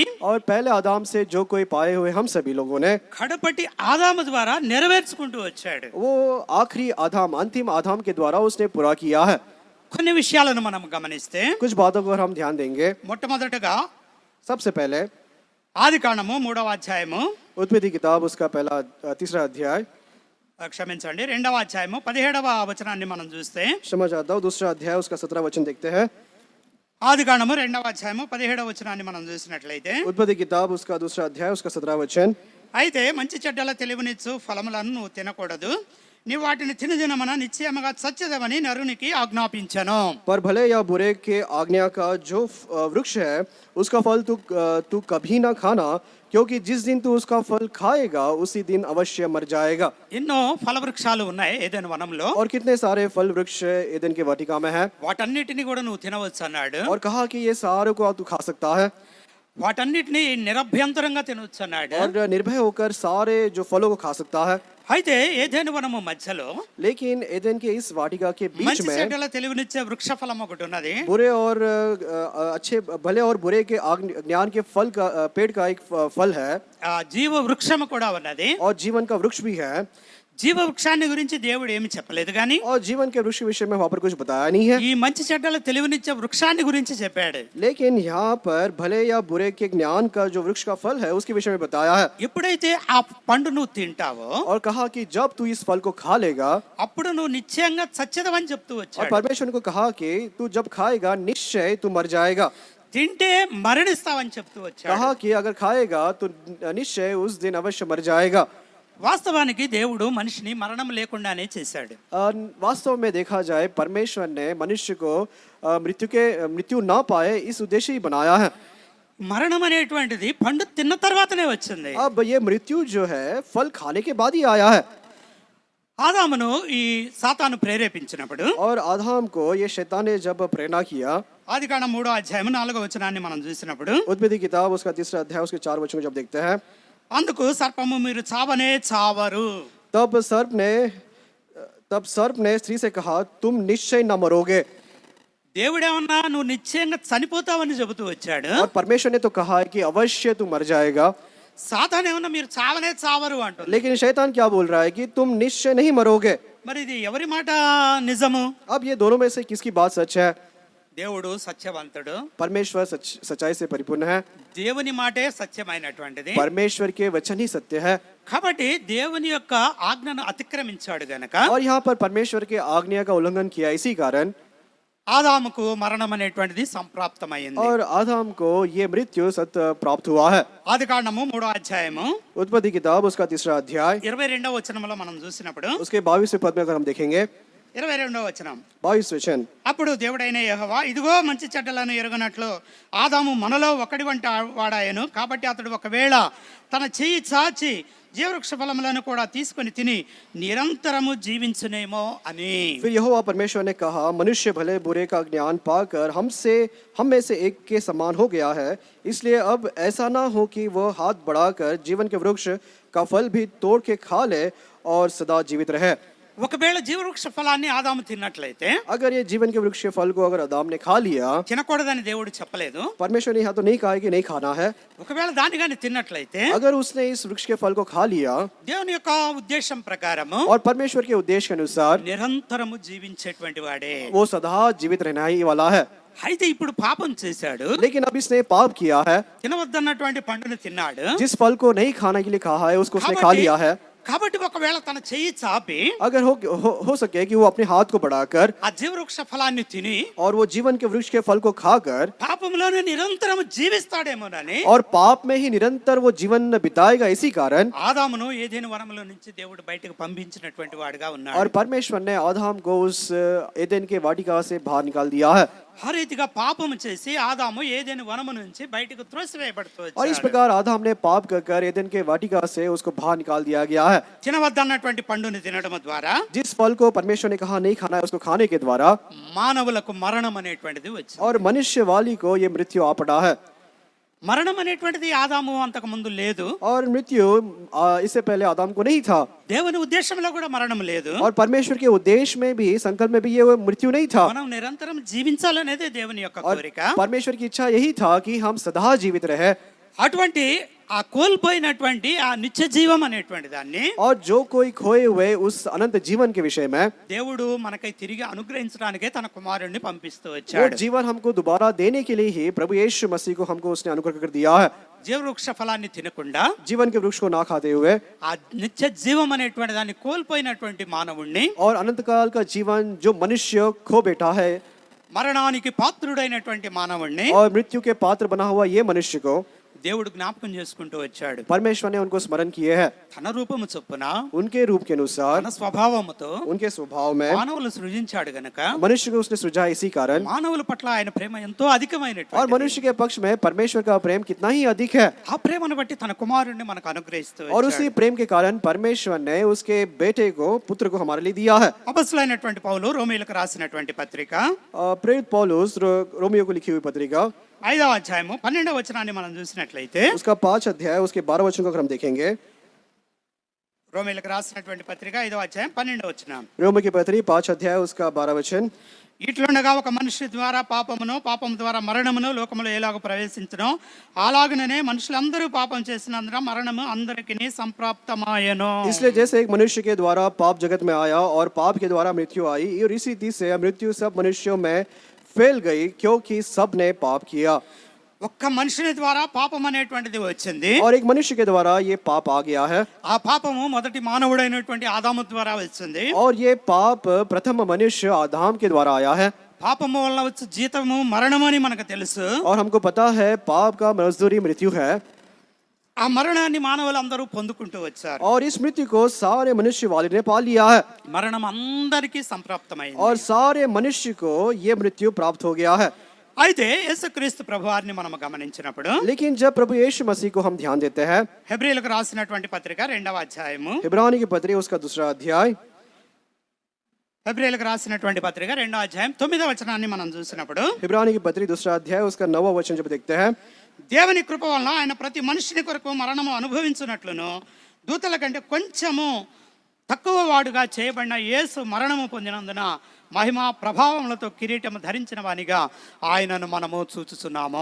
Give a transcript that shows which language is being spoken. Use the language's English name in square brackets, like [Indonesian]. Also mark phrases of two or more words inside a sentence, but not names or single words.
[Hindi] और पहले आदम से जो कोई पाए हुए हम सभी लोगों ने [Telugu] కడపటి ఆదాము ద్వారా నెరవేర్చుకుంటూ వచ్చాడు. [Hindi] वो आखिरी आदम अंतिम आदम के द्वारा उसने पूरा किया है. [Telugu] కొన్ని విషయాలను మనం గమనిస్తే [Hindi] कुछ बातों को हम ध्यान देंगे. [Telugu] మొట్టమొదటగా [Hindi] सबसे पहले [Telugu] ఆది కాండము 3వ అధ్యాయము, [Hindi] उत्पत्ति किताब उसका पहला तीसरा अध्याय, [Telugu] క్షమించండి 2వ అధ్యాయము 17వ వచనాన్ని మనం చూస్తే, [Hindi] क्षमा चाहता हूँ, दूसरा अध्याय उसका 17 वचन देखते हैं. [Telugu] ఆది కాండము 2వ అధ్యాయము 17వ వచనాన్ని మనం చూసినట్లయితే, [Hindi] उत्पत्ति किताब उसका दूसरा अध्याय उसका 17 वचन. [Telugu] అయితే మంచి చెడ్డల తెలివినిచ్చు ఫలములను నువ్వు తినకూడదు, నీవు వాటిని తినదినమన నిశ్చయముగా చచ్చెదవని నరునికి ఆజ్ఞాపించెను. [Hindi] पर भले या बुरे के आज्ञा का जो वृक्ष है उसका फल तू कभी ना खाना, क्योंकि जिस दिन तू उसका फल खाएगा उसी दिन अवश्य मर जाएगा. [Telugu] ఎన్నో ఫలవృక్షాలు ఉన్నాయి ఏదెను వనంలో, [Hindi] और कितने सारे फल वृक्ष एदन के वाटिका में है [Telugu] వాటన్నిటిని కూడా నువ్వు తినవచ్చు అన్నాడు. [Hindi] और कहा कि ये सारों को तू खा सकता है [Telugu] వాటన్నిటిని నిరభ్యంతరంగా తినవచ్చు అన్నాడు. [Hindi] और निर्भय होकर सारे जो फलों को खा सकता है. [Telugu] అయితే ఏదెను వనము మధ్యలో [Hindi] लेकिन एदन के इस वाटिका के बीच [Telugu] మంచి [Hindi] में [Telugu] చెడ్డల తెలివినిచ్చే వృక్ష ఫలం ఒకటి ఉన్నది. [Hindi] बुरे और अच्छे भले और बुरे के ज्ञान के फल का पेड़ का एक फल है [Telugu] ఆ జీవ వృక్షము కూడా ఉన్నది. [Hindi] और जीवन का वृक्ष भी है. [Telugu] జీవ వృక్షాన్ని గురించి దేవుడు ఏమి చెప్పలేదు కానీ [Hindi] और जीवन के वृक्ष के विषय में वहाँ पर कुछ बताया नहीं है. [Telugu] ఈ మంచి చెడ్డల తెలివినిచ్చే వృక్షాన్ని గురించి చెప్పాడు. [Hindi] लेकिन यहाँ पर भले या बुरे के ज्ञान का जो वृक्ष का फल है उसके विषय में बताया है. [Telugu] ఎప్పుడైతే ఆ పండు నువ్వు తింటావో [Hindi] और कहा कि जब तू इस फल को खा लेगा, [Telugu] అప్పుడు నువ్వు నిశ్చయంగా చచ్చెదవని చెప్తూ [Hindi] और [Telugu] వచ్చాడు. [Hindi] परमेश्वर को कहा कि तू जब खाएगा निश्चय तू मर जाएगा. [Telugu] తింటే మరణిస్తావని చెప్తూ వచ్చాడు. [Hindi] कहा कि अगर खाएगा तो निश्चय उस दिन अवश्य मर जाएगा. [Telugu] వాస్తవానికి దేవుడు మనిషిని మరణం లేకుండానే చేశాడు. [Hindi] वास्तव में देखा जाए परमेश्वर ने मनुष्य को मृत्यु ना पाए इस उद्देश्य ही बनाया है. [Telugu] మరణం అనేటువంటిది పండు తిన్న తర్వాతనే వచ్చింది. [Hindi] अब ये मृत्यु जो है फल खाने के बाद ही आया है. [Telugu] ఆదామును ఈ సాతాను ప్రేరేపించినప్పుడు, [Hindi] और आदम को ये शैतान ने जब प्रेरणा किया, [Telugu] ఆదికాండం 3వ అధ్యాయం 4వ వచనాన్ని మనం చూసినప్పుడు, [Hindi] उत्पत्ति किताब उसका तीसरा अध्याय उसके 4 वचन को जब देखते हैं, [Telugu] అందుకు సర్పము మీరు చావనే చావరు, [Hindi] तब सर्प ने स्त्री से कहा तुम निश्चय न मरोगे. [Telugu] దేవుడేమన్నా నువ్వు నిశ్చయంగా చనిపోతావని చెబుతూ వచ్చాడు. [Hindi] और परमेश्वर ने तो कहा है कि अवश्य तू मर जाएगा. [Telugu] సాతాను ఏమన్నా మీరు చావనే చావరు అంటుంది. [Hindi] लेकिन शैतान क्या बोल रहा है कि तुम निश्चय नहीं मरोगे. [Telugu] మరి ఇది ఎవరి మాట నిజము? [Hindi] अब ये दोनों में से किसकी बात सच है? [Telugu] దేవుడు సత్యవంతుడు, [Hindi] परमेश्वर सच्चाई से परिपूर्ण है. [Telugu] దేవుని మాటే సత్యమైనటువంటిది. [Hindi] परमेश्वर के वचन ही सत्य है. [Telugu] కాబట్టి దేవుని యొక్క ఆజ్ఞను అతిక్రమించాడు గనక [Hindi] और यहाँ पर परमेश्वर के आज्ञा का उल्लंघन किया, इसी कारण [Telugu] ఆదాముకు మరణం అనేటువంటిది సంప్రాప్తమైంది. [Hindi] और आदम को ये मृत्यु सत्य प्राप्त हुआ है. [Telugu] ఆదికాండము 3వ అధ్యాయము [Hindi] उत्पत्ति किताब उसका तीसरा अध्याय [Telugu] 22వ వచనంలో మనం చూసినప్పుడు, [Hindi] उसके 22वें पद में अगर हम देखेंगे, [Telugu] 22వ వచనం, [Hindi] 22 वचन, [Telugu] అప్పుడు దేవుడైన యెహోవా ఇదిగో మంచి చెడ్డలను ఎరుగనట్లు ఆదాము మనలో ఒకడి వంటి వాడాయను, కాబట్టి అతడు ఒకవేళ తన చెయ్యి చాచి జీవవృక్ష ఫలములను కూడా తీసుకొని తిని నిరంతరము జీవించునేమో అని. [Hindi] फिर यहोवा परमेश्वर ने कहा मनुष्य भले बुरे का ज्ञान पाकर हम में से एक के समान हो गया है, इसलिए अब ऐसा ना हो कि वह हाथ बढ़ाकर जीवन के वृक्ष का फल भी तोड़ के खा ले और सदा जीवित रहे. [Telugu] ఒకవేళ జీవవృక్ష ఫలాన్ని ఆదాము తిన్నట్లయితే, [Hindi] अगर ये जीवन के वृक्ष के फल को अगर आदम ने खा लिया, [Telugu] తినకూడదని దేవుడు చెప్పలేదు. [Hindi] परमेश्वर ने यहाँ तो नहीं कहा कि नहीं खाना है. [Telugu] ఒకవేళ దాన్ని కానీ తిన్నట్లయితే, [Hindi] अगर उसने इस वृक्ष के फल को खा लिया [Telugu] దేవుని యొక్క ఉద్దేశం ప్రకారము [Hindi] और परमेश्वर के उद्देश्य के अनुसार [Telugu] నిరంతరము జీవించేటువంటి వాడే. [Hindi] वो सदा जीवित रहना ही वाला है. [Telugu] అయితే ఇప్పుడు పాపం చేశాడు, [Hindi] लेकिन अब इसने पाप किया है, [Telugu] తినవద్దన్నటువంటి పండును తిన్నాడు. [Hindi] जिस फल को नहीं खाने के लिए कहा है उसको उसने खा लिया है. [Telugu] కాబట్టి ఒకవేళ తన చెయ్యి చాపి [Hindi] अगर हो सके कि वो अपने हाथ को बढ़ाकर [Telugu] ఆ జీవవృక్ష ఫలాన్ని తిని [Hindi] और वो जीवन के वृक्ष के फल को खाकर [Telugu] పాపంలోనే నిరంతరం జీవిస్తాడేమోనని [Hindi] और पाप में ही निरंतर वो जीवन बिताएगा, इसी कारण [Telugu] ఆదామును ఏదెను వనములో నుంచి దేవుడు బయటకు పంపించినటువంటి వాడుగా ఉన్నాడు. [Hindi] और परमेश्वर ने आदम को उस एदेन के वाटिका से बाहर निकाल दिया है. [Telugu] ఆ రీతిగా పాపము చేసి ఆదాము ఏదెను వనము నుంచి బయటకు త్రోసివేయబడుతూ [Hindi] और इस [Telugu] వచ్చాడు. [Hindi] प्रकार आदम ने पाप कर एदन के वाटिका से उसको बाहर निकाल दिया गया है। [Telugu] తినవద్దన్నటువంటి పండుని తినడం ద్వారా [Hindi] जिस फल को परमेश्वर ने कहा नहीं खाना है, उसको खाने के द्वारा [Telugu] మానవులకు మరణం అనేటువంటిది వచ్చింది. [Hindi] और मनुष्य वाली को ये मृत्यु आ पड़ा है। [Telugu] మరణం అనేటువంటిది ఆదాము అంతకు ముందు లేదు. [Hindi] और मृत्यु इससे पहले आदम को नहीं था। [Telugu] దేవుని ఉద్దేశంలో కూడా మరణం లేదు. [Hindi] और परमेश्वर के उद्देश्य में भी, संकल्प में भी ये मृत्यु नहीं था। [Telugu] మనం నిరంతరం జీవించాలనేదే దేవుని యొక్క [Hindi] और [Telugu] కోరిక. [Hindi] परमेश्वर की इच्छा यही था कि हम सदा जीवित रहे। [Telugu] అటువంటి ఆ కోల్పోయినటువంటి ఆ నిత్య జీవం అనేటువంటి దాన్ని [Hindi] और जो कोई खोए हुए उस अनंत जीवन के विषय में [Telugu] దేవుడు మనకై తిరిగి అనుగ్రహించడానికే తన కుమారుణ్ణి పంపిస్తూ [Hindi] वो [Telugu] వచ్చాడు. [Hindi] जीवन हमको दोबारा देने के लिए ही प्रभु यीशु मसीह को हमको उसने अनुग्रह कर दिया है। [Telugu] జీవవృక్ష ఫలాన్ని తినకుండా [Hindi] जीवन के वृक्ष को ना खाते हुए [Telugu] ఆ నిత్య జీవం అనేటువంటి దాన్ని కోల్పోయినటువంటి మానవుణ్ణి, [Hindi] और अनंत काल का जीवन जो मनुष्य खो बैठा है [Telugu] మరణానికి పాత్రుడైనటువంటి మానవుణ్ణి [Hindi] और मृत्यु के पात्र बना हुआ ये मनुष्य को [Telugu] దేవుడు జ్ఞాపకం చేసుకుంటూ వచ్చాడు. [Hindi] परमेश्वर ने उनको स्मरण किए हैं। [Telugu] తన రూపము చొప్పున [Hindi] उनके रूप के अनुसार, [Telugu] తన స్వభావముతో [Hindi] उनके स्वभाव में [Telugu] మానవులు సృజించాడు గనుక [Hindi] मनुष्य को उसने सृजा। इसी कारण [Telugu] మానవుల పట్ల ఆయన ప్రేమ ఎంతో [Hindi] और [Telugu] అధికమైనటువంటి [Hindi] मनुष्य के पक्ष में परमेश्वर का प्रेम कितना ही अधिक है। [Telugu] ఆ ప్రేమను బట్టి తన కుమారుణ్ణి మనకు అనుగ్రహిస్తూ [Hindi] और [Telugu] వచ్చాడు. [Hindi] उसी प्रेम के कारण परमेश्वर ने उसके बेटे को, पुत्र को हमारे लिए दिया है। [Telugu] అపొస్తలుడైనటువంటి పౌలు రోమీయులకు రాసినటువంటి పత్రిక [Hindi] प्रेरित पौलुस रोमियो को लिखी हुई पत्रिका [Telugu] 5వ అధ్యాయము 12వ వచనాన్ని మనం చూసినట్లయితే, [Hindi] उसका 5 अध्याय उसके 12 वचन को अगर हम देखेंगे, [Telugu] రోమీయులకు రాసినటువంటి పత్రిక 5వ అధ్యాయం 12వ వచనం, [Hindi] रोमियो की पत्री 5 अध्याय उसका 12 वचन, [Telugu] ఇట్లుండగా ఒక మనిషి ద్వారా పాపమును, పాపము ద్వారా మరణమును లోకములో ఎలాగ ప్రవేశించునో అలాగనే మనుషులందరూ పాపం చేసినందున మరణము అందరికీ సంప్రాప్తమాయెను. [Hindi] इसलिए जैसे एक मनुष्य के द्वारा पाप जगत में आया और पाप के द्वारा मृत्यु आई, और इसी रीति से मृत्यु सब मनुष्यों में फैल गई क्योंकि सब ने पाप किया। [Telugu] ఒక్క మనుషుని ద్వారా పాపం అనేటువంటిది వచ్చింది. [Hindi] और एक मनुष्य के द्वारा ये पाप आ गया है। [Telugu] ఆ పాపము మొదటి మానవుడైనటువంటి ఆదాము ద్వారా వచ్చింది. [Hindi] और ये पाप प्रथम मनुष्य आदम के द्वारा आया है। [Telugu] పాపము వలన వచ్చే జీతము మరణమని మనకు తెలుసు. [Hindi] और हमको पता है पाप का मजदूरी मृत्यु है। [Telugu] ఆ మరణాన్ని మానవులందరూ పొందుకుంటూ వచ్చారు. [Hindi] और इस मृत्यु को सारे मनुष्य वाले ने पा लिया है। [Telugu] మరణం అందరికీ సంప్రాప్తమైంది. [Hindi] और सारे मनुष्य को ये मृत्यु प्राप्त हो गया है। [Telugu] అయితే యేసుక్రీస్తు ప్రభువారిని మనం గమనించినప్పుడు, [Hindi] लेकिन जब प्रभु यीशु मसीह को हम ध्यान देते हैं, [Telugu] హెబ్రీయులకు రాసినటువంటి పత్రిక 2వ అధ్యాయము, [Hindi] इब्रानी की पत्री उसका 2 अध्याय, [Telugu] హెబ్రీయులకు రాసినటువంటి పత్రిక 2వ అధ్యాయం 9వ వచనాన్ని మనం చూసినప్పుడు, [Hindi] इब्रानी की पत्री 2 अध्याय उसका 9वां वचन जब देखते हैं, [Telugu] దేవుని కృప వలన ఆయన ప్రతి మనుషుని కొరకు మరణము అనుభవించున్నట్లును దూతల కంటే కొంచెము తక్కువ వాడుగా చేయబడిన యేసు మరణము పొందినందున మహిమ ప్రభావములతో కిరీటము ధరించిన వానిగా ఆయనను మనము చూచుచున్నాము.